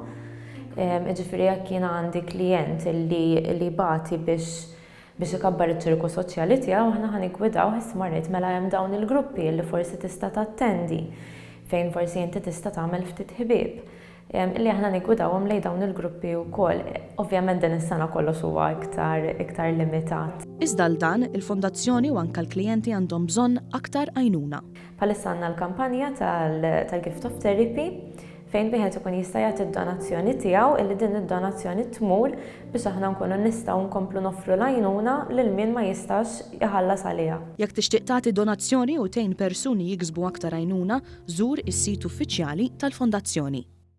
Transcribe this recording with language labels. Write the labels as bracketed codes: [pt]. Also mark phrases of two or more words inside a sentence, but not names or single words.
[mt] Jiġifieri jekk jiena għandi klijent li bagħti biex ikabbar iċ-ċirku soċjali tiegħu aħna ħaniggwidaw ħismarrit mela hemm dawn il-gruppi li forsi tista' tattendi fejn forsi inti tista' tagħmel ftit ħbieb. Illi aħna niggwidawhom lejn dawn il-gruppi wkoll. Ovvjament din is-sena kollox huwa iktar limitat. Iżda l dan il-Fondazzjoni u anke l-klijenti għandhom bżonn aktar għajnuna. Bħalissa għandna l-kampanja tal-Gift of Therapy fejn wieħed ikun jista' jagħti d-donazzjoni tiegħu illi din id-donazzjoni tmur biex aħna nkunu nistgħu nkomplu noffru l-għajnuna lil min ma jistax iħallas għaliha. Jekk tixtieq tagħti donazzjoni u tgħin persuni jiksbu aktar għajnuna, żur is-sit uffiċjali tal-Fondazzjoni.